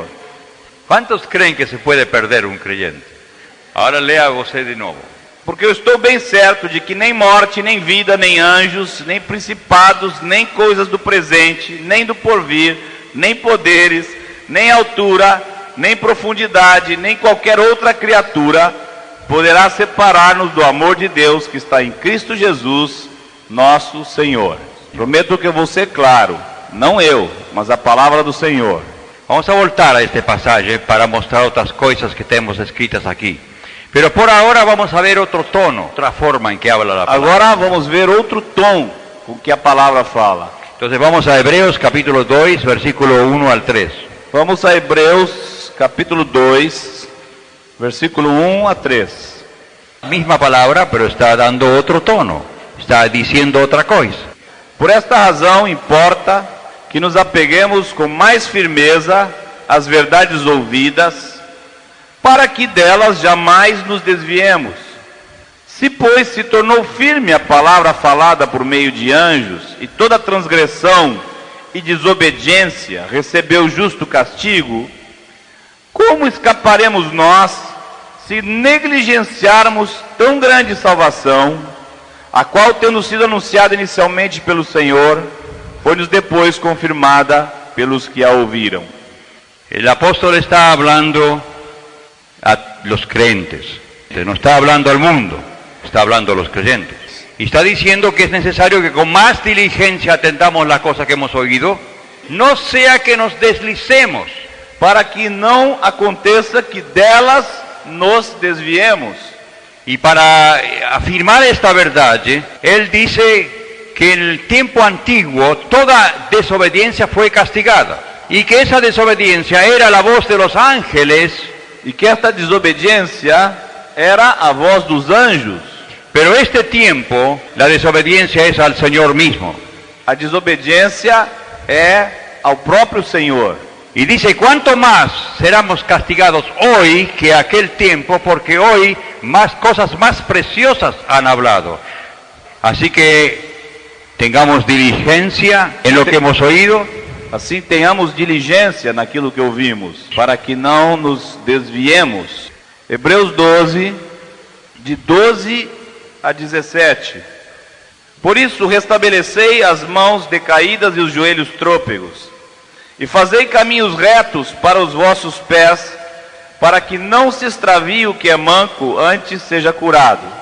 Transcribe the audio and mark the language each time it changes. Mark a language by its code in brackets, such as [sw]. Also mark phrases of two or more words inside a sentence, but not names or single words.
[es] ¿Cuántos creen que se puede perder un creyente? Ahora lea usted de nuevo. [pt] Porque eu estou bem certo de que nem morte, nem vida, nem anjos, nem principados, nem coisas do presente, nem do porvir, nem poderes, nem altura, nem profundidade, nem qualquer outra criatura poderá separar-nos do amor de Deus que está em Cristo Jesus, nosso Senhor. Prometo que eu vou ser claro, não eu, mas a palavra do Senhor. [es] Vamos a voltar a este pasaje para mostrar otras cosas que tenemos escritas aquí. Pero por ahora vamos a ver otro tono, otra forma en que habla la palabra. [pt] Agora vamos ver outro tom com que a palavra fala. [es] Entonces vamos a Hebreos capítulo 2, versículo 1 al 3. [pt] Vamos a Hebreus capítulo 2, versículo 1 a 3. [es] Misma palabra, pero está dando otro tono, está diciendo otra cosa. [pt] Por esta razão importa que nos apeguemos com mais firmeza às verdades ouvidas, para que delas jamais nos desviemos. Se, pois, se tornou firme a palavra falada por meio de anjos, e toda transgressão e desobediência recebeu justo castigo, como escaparemos nós se negligenciarmos tão grande salvação, a qual, tendo sido anunciada inicialmente pelo Senhor, foi-nos depois confirmada pelos que a ouviram? [es] El apóstol está hablando a los creyentes, no está hablando al mundo, está hablando a los creyentes. Y está diciendo que es necesario que con más diligencia atendamos las cosas que hemos oído, no sea que nos deslicemos, [pt] para que não aconteça que delas nos desviemos. [es] Y para afirmar esta verdad, él dice que en el tiempo antiguo toda desobediencia fue castigada, y que esa desobediencia era la voz de los ángeles, [pt] E que esta desobediência era a voz dos anjos. [es] pero este tiempo la desobediencia es al Señor mismo. [pt] A desobediência é ao próprio Senhor. [es] Y dice, ¿cuánto más seremos castigados hoy que aquel tiempo? Porque hoy más cosas más preciosas han hablado. Así que tengamos diligencia en lo que hemos oído. [pt] Assim tenhamos diligência naquilo que ouvimos, para que não nos desviemos. Hebreus 12, de 12 a 17. Por isso restabelecei as mãos decaídas e os joelhos trôpegos, e fazei caminhos retos para os vossos pés, para que não se extravie o que é manco, antes seja curado.